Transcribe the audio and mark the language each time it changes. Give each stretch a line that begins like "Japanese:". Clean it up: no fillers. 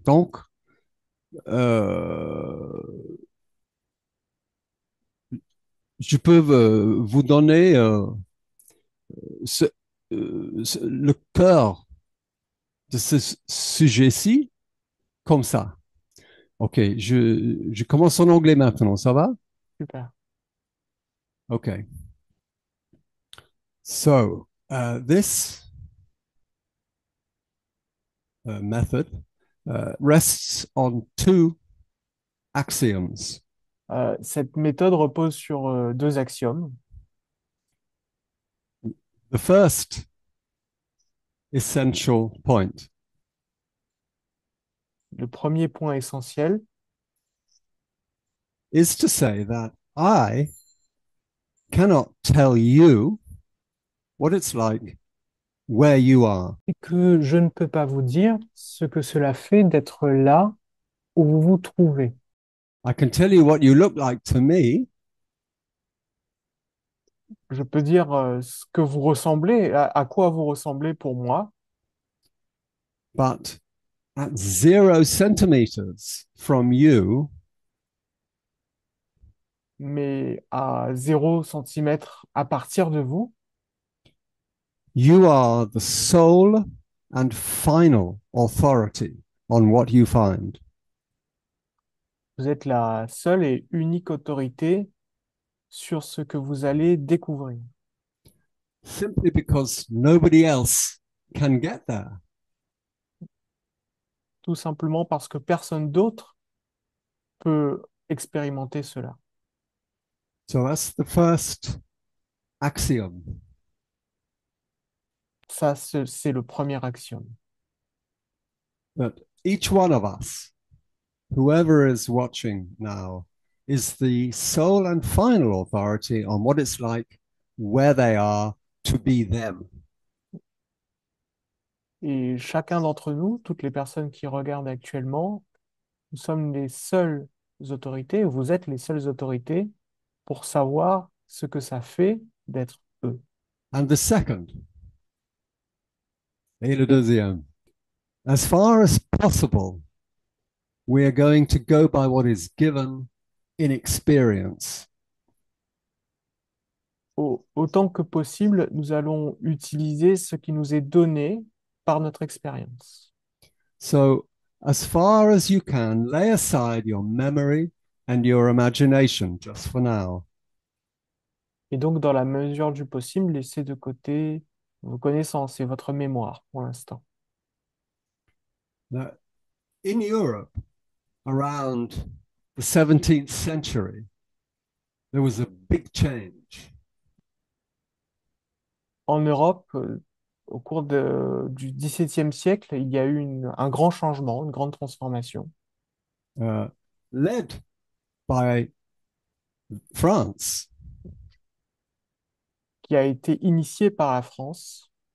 French: Donc, euh, je peux vous donner ce- le cœur de ce sujet-ci comme ça. OK, je commence en anglais maintenant, ça va? Super. OK.
English: So, this method rests on two axioms.
French: Cette méthode repose sur deux axiomes.
English: The first essential point
French: Le premier point essentiel,
English: is to say that I cannot tell you what it's like where you are.
French: c'est que je ne peux pas vous dire ce que cela fait d'être là où vous vous trouvez.
English: I can tell you what you look like to me,
French: Je peux dire ce que vous ressemblez, à quoi vous ressemblez pour moi,
English: but at 0 centimeters from you,
French: mais à 0 centimètre à partir de vous,
English: you are the sole and final authority on what you find.
French: vous êtes la seule et unique autorité sur ce que vous allez découvrir.
English: Simply because nobody else can get there.
French: Tout simplement parce que personne d'autre peut expérimenter cela.
English: So that's the first axiom.
French: Ça, c'est le premier axiome.
English: That each one of us, whoever is watching now, is the sole and final authority on what it's like, where they are, to be them.
French: Et chacun d'entre nous, toutes les personnes qui regardent actuellement, nous sommes les seules autorités, vous êtes les seules autorités pour savoir ce que ça fait d'être eux.
English: And the second,
French: et le Et
English: deuxième, as far as possible, we are going to go by what is given in experience.
French: autant que possible, nous allons utiliser ce qui nous est donné par notre expérience.
English: So, as far as you can, lay aside your memory and your imagination just for now.
French: Et donc, dans la mesure du possible, laissez de côté vos connaissances et votre mémoire pour l'instant.
English: Now, in Europe, around the 17th century, there was a big change.
French: En Europe, au cours du XVIIe siècle, il y a eu un grand changement, une grande transformation,
English: uh, Led, by, France.
French: qui a été initié par la France